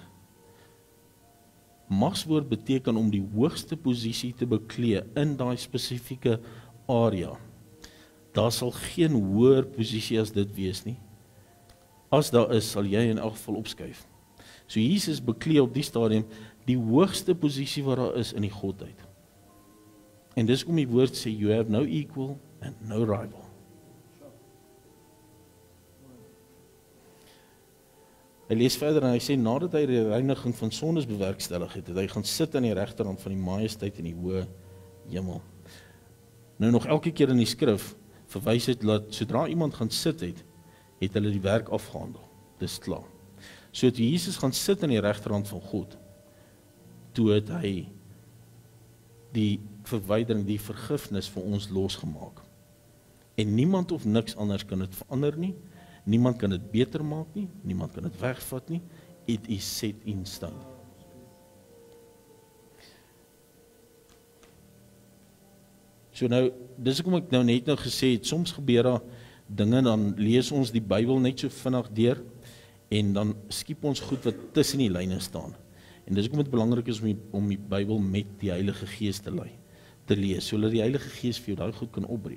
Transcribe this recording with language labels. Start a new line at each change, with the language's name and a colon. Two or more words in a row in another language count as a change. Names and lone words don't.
Afrikaans: Magswoord beteken om die hoogste posisie te beklee in daai spesifieke area. Daar sal geen hoër posisie as dit wees nie. As daar is, sal jy in elk geval opskuif. So Jesus beklee op die stadium die hoogste posisie wat daar is in die godheid. En dis kom die woord sê,
English: you have no equal and no rival.
Afrikaans: Hy lees verder en hy sê, nadat hy die reiniging van sondes bewerkstellig het, hy gaan sit aan die regterhand van die majesteit in die hoë hemel. Nou nog elke keer in die skrif verwys het dat sodra iemand gaan sit het hulle die werk afgehandel. Dis klaar. So toe Jesus gaan sit aan die regterhand van God, toe het hy die verwydering, die vergifnis vir ons losgemaak. En niemand of niks anders kan dit verander nie, niemand kan dit beter maak nie, niemand kan dit wegvat nie,
English: it is set in stone.
Afrikaans: So nou, dis hoekom ek nou net gesê het, soms gebeur daar dinge, dan lees ons die Bybel net so vinnig deur, en dan skiep ons goed wat tussen die lyne staan. En dis hoekom dit belangrik is om die Bybel met die Heilige Gees te lees, sodat die Heilige Gees vir jou daai goed kan opbreek.